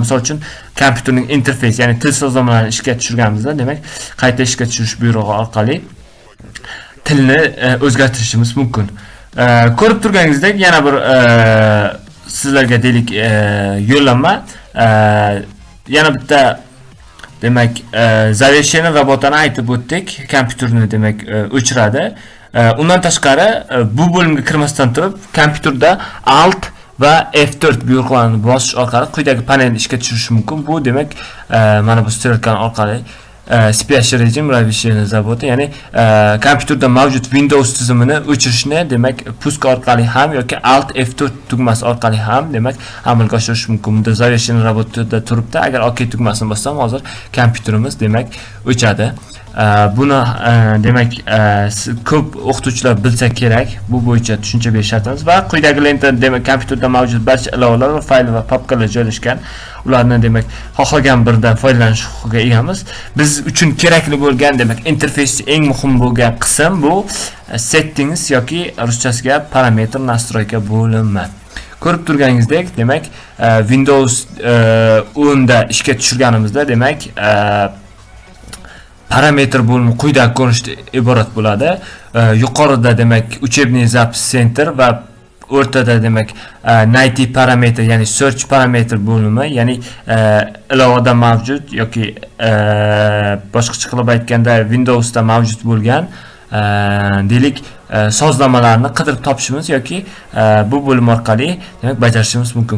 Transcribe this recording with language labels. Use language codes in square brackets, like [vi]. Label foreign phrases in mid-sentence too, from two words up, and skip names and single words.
[uz] Misol uchun, kompyuterning interfeysi, ya'ni til sozlamalarini ishga tushirganimizda demak qayta ishga tushirish buyrug'i orqali tilni o'zgartirishimiz mumkin. Ko'rib turganingizdek, yana bir sizlarga deylik yo'llanma, yana bitta demak [ru] завершение работаны [uz] aytib o'tdik. Kompyuterni demak o'chiradi. Undan tashqari bu bo'limga kirmasdan turib kompyuterda Alt va F4 buyruqlarini bosish orqali quyidagi panelni ishga tushirish mumkin. Bu demak mana bu strelka orqali спящий rejim, [ru] завершение работы, [uz] ya'ni kompyuterda mavjud Windows tizimini o'chirishni demak pusk orqali ham yoki Alt F4 tugmasi orqali ham demak amalga oshirish mumkin. Bunda [ru] завершение работада [uz] turibdi. Agar OK tugmasini bossam, hozir kompyuterimiz demak o'chadi. Buni demak ko'p o'qituvchilar bilsa kerak. Bu bo'yicha tushuncha berish shartimiz va quyidagi lenta demak kompyuterda mavjud barcha ilovalar va fayl va papkalar joylashgan. Ularni demak xohlagan biridan foydalanish huquqiga egamiz. Biz uchun kerakli bo'lgan demak interfeysda eng muhim bo'lgan qism bu settings yoki ruschasiga parametr настройка bo'limi. Ko'rib turganingizdek, demak Windows 10 da ishga tushirganimizda demak parametr bo'limi quyidagi ko'rinishda iborat bo'ladi. Yuqorida demak [ru] учебный запись [uz] center va o'rtada demak найти parametr, ya'ni search parametr bo'limi, ya'ni ilovada mavjud yoki boshqacha qilib aytganda Windowsda mavjud bo'lgan deylik sozlamalarni qidirib topishimiz yoki bu bo'lim orqali demak bajarishimiz mumkin.